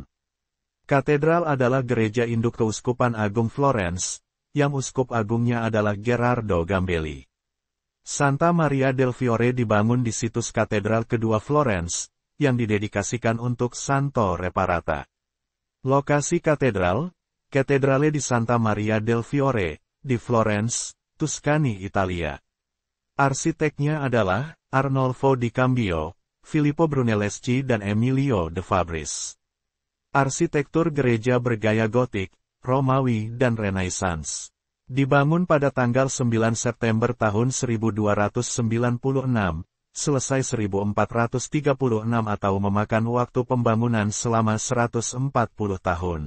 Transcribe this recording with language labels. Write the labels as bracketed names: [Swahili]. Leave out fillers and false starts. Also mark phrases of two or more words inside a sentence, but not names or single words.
[Indonesian] Katedral adalah gereja induk Keuskupan Agung Florence, yang uskup agungnya adalah Gerardo Gambelli. Santa Maria del Fiore dibangun di situs katedral kedua Florence, yang didedikasikan untuk Santo Reparata. Lokasi katedral, Cattedrale di Santa Maria del Fiore, di Florence, Tuscany, Italia. Arsiteknya adalah Arnolfo di Cambio, Filippo Brunelleschi dan Emilio de Fabris. Arsitektur gereja bergaya gotik, Romawi dan Renaissance. Dibangun pada tanggal 9 September tahun 1296, selesai 1436 atau memakan waktu pembangunan selama 140 tahun.